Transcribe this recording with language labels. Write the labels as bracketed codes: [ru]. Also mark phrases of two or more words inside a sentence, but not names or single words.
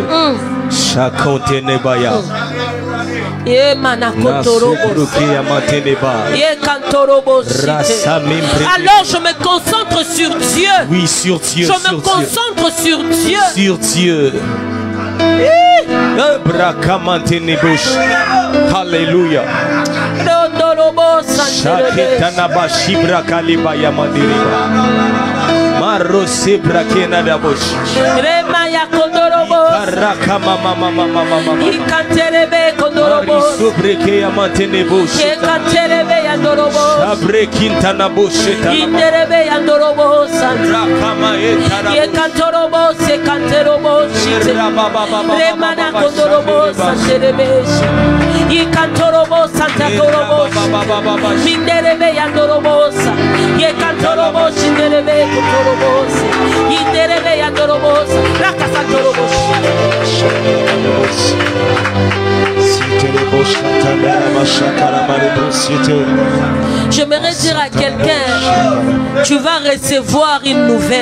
[fr] Chacun tenebaya. Alors je me concentre sur Dieu. Oui, sur Dieu. Je me concentre sur Dieu. Sur Dieu. Hallelujah. Shaketana bashibra kaliba ya mandiriba. Maro sebra kena da bosh. Rema ya kondorobo. Karaka mama mama mama. Ikanterebe kondorobo. Subreke ya mantene bosh. Ikanterebe ya ndorobo. Sabre kintana bosh. Inderebe ya ndorobo santa. Rakama etara. Ikantorobo se kanterobo shite. Rema na kondorobo santerebe. Ikantorobo santa korobo. Minderebe ya ndorobo sa. Ikantorobo shinderebe kondorobo. J'aimerais dire à quelqu'un, tu vas recevoir une nouvelle.